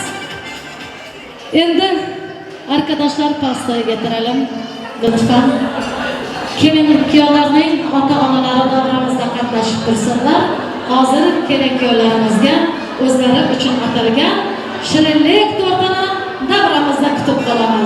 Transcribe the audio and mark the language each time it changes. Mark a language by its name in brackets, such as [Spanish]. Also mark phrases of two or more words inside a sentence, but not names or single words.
[Turkish] Endi arkadaşlar pastayı getirelim. Lütfen. [Uzbek] Kelin kuyovlarning ota-onalari davramizda qatnashib tursinlar. Hozir kelin kuyovlarimizga o'zlari uchun atalgan shirinlik tortini davramizda kutib qolamiz.